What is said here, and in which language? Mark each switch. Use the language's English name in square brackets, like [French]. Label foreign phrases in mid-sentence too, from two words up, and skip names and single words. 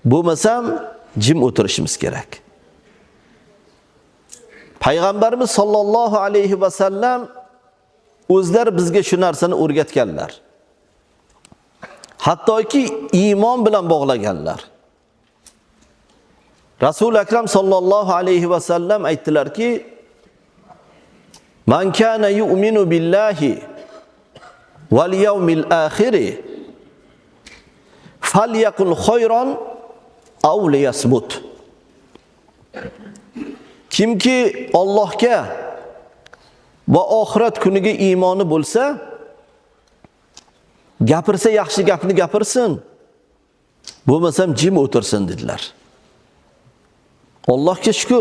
[Uzbek] Bo'lmasam jim o'tirishimiz kerak. Payg'ambarimiz [Arabic] صلى الله عليه وسلم [Uzbek] o'zlari bizga shu narsani o'rgatganlar. Hattoki iymon bilan bog'laganlar. Rasul akram [Arabic] صلى الله عليه وسلم [Uzbek] aytdilarki: [Arabic] "من كان يؤمن بالله واليوم الآخر فليقل خيرا أو ليصمت." [Uzbek] Kimki Allohga va oxirat kuniga iymoni bo'lsa, gapirsa yaxshi gapni gapirsin, bo'lmasam jim o'tirsin dedilar. Allohga shukr.